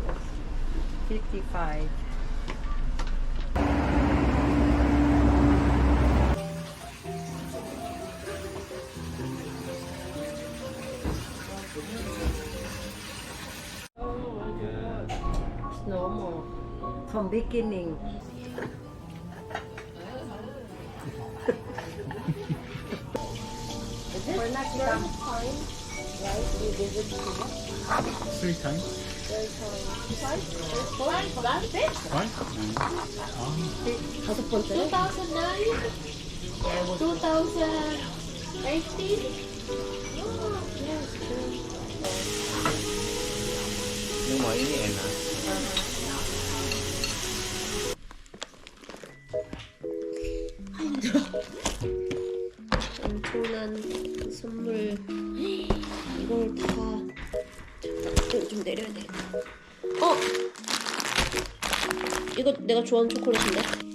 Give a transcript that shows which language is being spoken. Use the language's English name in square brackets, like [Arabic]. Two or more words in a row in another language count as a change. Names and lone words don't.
[English] 55. It's normal. From beginning. For next time, right? We visit Cuba. 3 times. [Korean] 다섯 번째. 2009, 2018. [Vietnamese] Nhưng mà ý nghĩa là [Korean] 엄청난 선물. 이걸 다. 잠깐, 좀 내려야 돼. 이거 내가 좋아하는 초콜릿인데?